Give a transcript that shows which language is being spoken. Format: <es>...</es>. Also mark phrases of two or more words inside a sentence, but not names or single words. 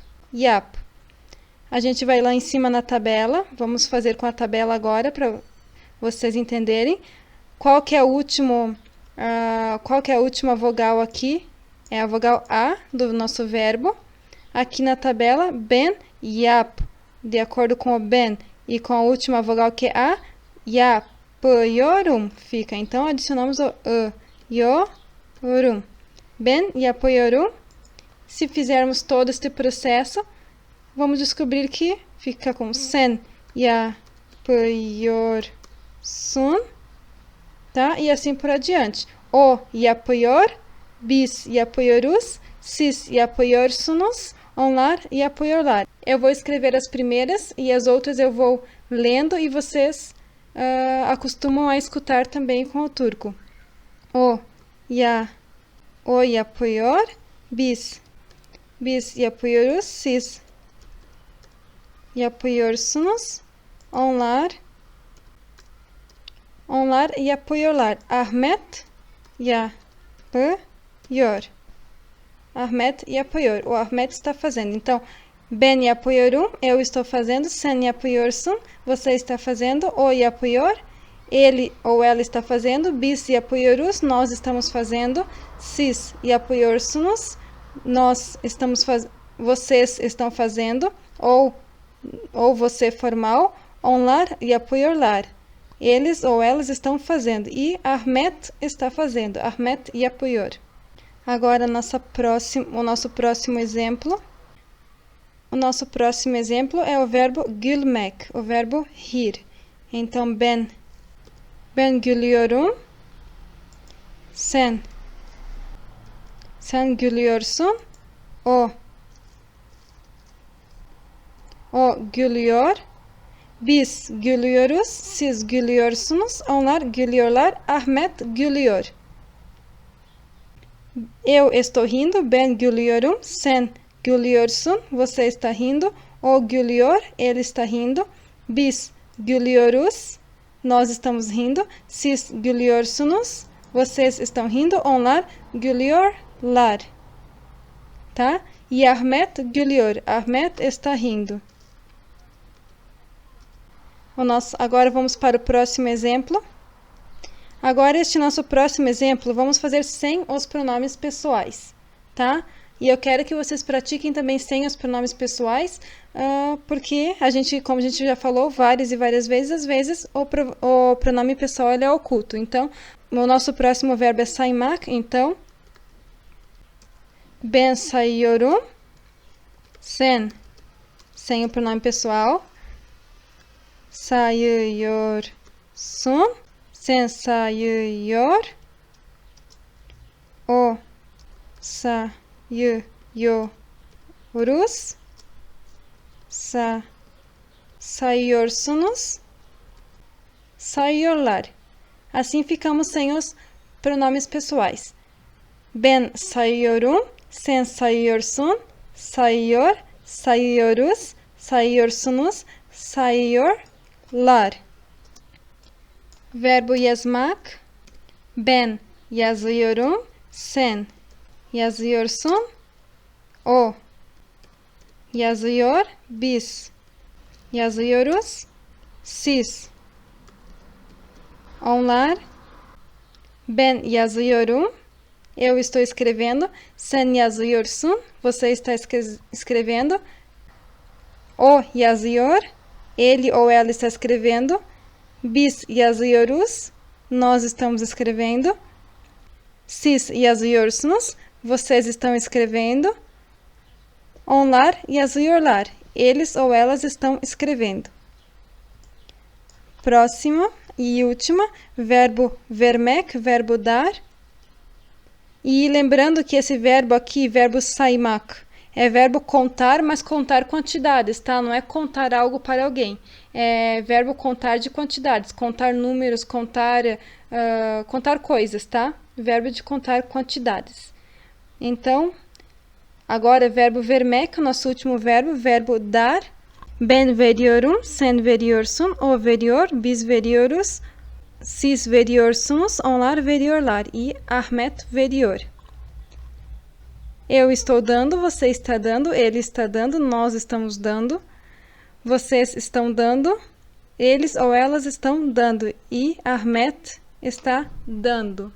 <pt>A gente vai lá em cima na tabela. Vamos fazer com a tabela agora para vocês entenderem. Qual que é a última vogal aqui? É a vogal A do nosso verbo. Aqui na tabela,</pt> <tr>ben yap.</tr> <pt>De acordo com o ben e com a última vogal que é A, yapıyorum fica. Então, adicionamos o yorum.</pt> <tr>Ben yapıyorum.</tr> <pt>Se fizermos todo este processo, vamos descobrir que fica com</pt> <tr>sen yapıyorsun,</tr> <pt>tá? E assim por adiante.</pt> <tr>O yapıyor, biz yapıyoruz, siz yapıyorsunuz, onlar yapıyorlar.</tr> <pt>Eu vou escrever as primeiras e as outras eu vou lendo e vocês acostumam a escutar também com o turco.</pt> <tr>O yapıyor, biz yapıyoruz, siz yapıyorsunuz, onlar yapıyorlar. Ahmet yapıyor. Ahmet yapıyor.</tr> <pt>O Ahmet está fazendo. Então,</pt> <tr>ben yapıyorum,</tr> <pt>eu estou fazendo.</pt> <tr>Sen yapıyorsun,</tr> <pt>você está fazendo.</pt> <tr>O yapıyor,</tr> <pt>ele ou ela está fazendo.</pt> <tr>Biz yapıyoruz,</tr> <pt>nós estamos fazendo.</pt> <tr>Siz yapıyorsunuz,</tr> <pt>vocês estão fazendo. Ou você formal.</pt> <tr>Onlar yapıyorlar.</tr> <pt>Eles ou elas estão fazendo. E Ahmet está fazendo.</pt> <tr>Ahmet yapıyor.</tr> <pt>Agora, o nosso próximo exemplo. O nosso próximo exemplo é o verbo gülmek, o verbo rir. Então,</pt> <tr>ben gülüyorum. Sen gülüyorsun. O gülüyor. Biz gülüyoruz. Siz gülüyorsunuz. Onlar gülüyorlar. Ahmet gülüyor.</tr> <pt>Eu estou rindo.</pt> <tr>Ben gülüyorum. Sen gülüyorsun.</tr> <pt>Você está rindo.</pt> <tr>O gülüyor.</tr> <pt>Ele está rindo.</pt> <tr>Biz gülüyoruz.</tr> <pt>Nós estamos rindo.</pt> <tr>Siz gülüyorsunuz.</tr> <pt>Vocês estão rindo.</pt> <tr>Onlar gülüyorlar.</tr> <pt>Tá? E Ahmet gülüyor. Ahmet está rindo. Agora vamos para o próximo exemplo. Agora, este nosso próximo exemplo, vamos fazer sem os pronomes pessoais, tá? E eu quero que vocês pratiquem também sem os pronomes pessoais, porque como a gente já falou várias e várias vezes, às vezes o pronome pessoal ele é oculto. Então, o nosso próximo verbo é saymak, então,</pt> <tr>ben sayıyorum,</tr> <pt>sem o pronome pessoal,</pt> <tr>sayıyorsun, sen sayıyor, o sayıyoruz, sayıyorsunuz, sayıyorlar.</tr> <pt>Assim ficamos sem os pronomes pessoais.</pt> <tr>Ben sayıyorum, sen sayıyorsun, sayıyor, sayıyoruz, sayıyorsunuz, sayıyorlar. Verbo yazmak. Ben yazıyorum, sen yazıyorsun, o yazıyor, biz yazıyoruz, siz, onlar, ben yazıyorum,</tr> <pt>eu estou escrevendo,</pt> <tr>sen yazıyorsun,</tr> <pt>você está escrevendo,</pt> <tr>o yazıyor,</tr> <pt>ele ou ela está escrevendo,</pt> <tr>biz yazıyoruz,</tr> <pt>nós estamos escrevendo,</pt> <tr>siz yazıyorsunuz,</tr> <pt>vocês estão escrevendo,</pt> <tr>onlar yazıyorlar.</tr> <pt>eles ou elas estão escrevendo. Próxima e última, verbo vermek, verbo dar. E lembrando que esse verbo aqui, verbo saymak, é verbo contar, mas contar quantidades, tá? Não é contar algo para alguém. É verbo contar de quantidades, contar números, contar coisas, tá? Verbo de contar quantidades. Então, agora verbo vermek, nosso último verbo, verbo dar.</pt> <tr>Ben veriyorum, sen veriyorsun, o veriyor, biz veriyoruz, siz veriyorsunuz, onlar veriyorlar e Ahmet veriyor.</tr> <pt>Eu estou dando, você está dando, ele está dando, nós estamos dando, vocês estão dando, eles ou elas estão dando e Ahmet está dando.</pt>